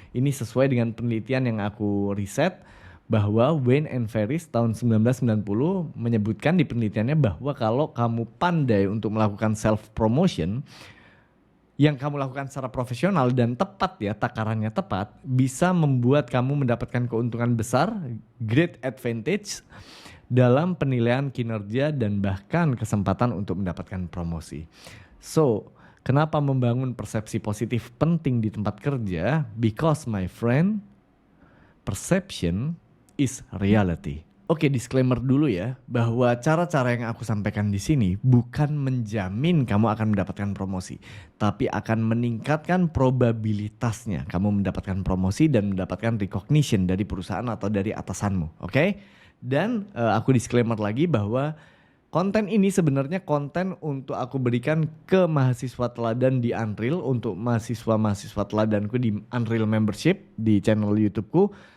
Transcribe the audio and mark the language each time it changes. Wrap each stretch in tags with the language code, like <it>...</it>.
<id>Ini sesuai dengan penelitian yang aku riset bahwa Wayne and Ferris tahun 1990 menyebutkan di penelitiannya bahwa kalau kamu pandai untuk melakukan self promotion yang kamu lakukan secara profesional dan tepat ya, takarannya tepat, bisa membuat kamu mendapatkan keuntungan besar,</id> <en>great advantage</en> <id>dalam penilaian kinerja dan bahkan kesempatan untuk mendapatkan promosi. So, kenapa membangun persepsi positif penting di tempat kerja?</id> <en>Because my friend, perception is reality.</en> <id>Oke, disclaimer dulu ya, bahwa cara-cara yang aku sampaikan di sini bukan menjamin kamu akan mendapatkan promosi, tapi akan meningkatkan probabilitasnya kamu mendapatkan promosi dan mendapatkan recognition dari perusahaan atau dari atasanmu, oke? Dan aku disclaimer lagi bahwa konten ini sebenarnya konten untuk aku berikan ke mahasiswa teladan di Unreal, untuk mahasiswa-mahasiswa teladanku di Unreal Membership di channel YouTubeku.</id>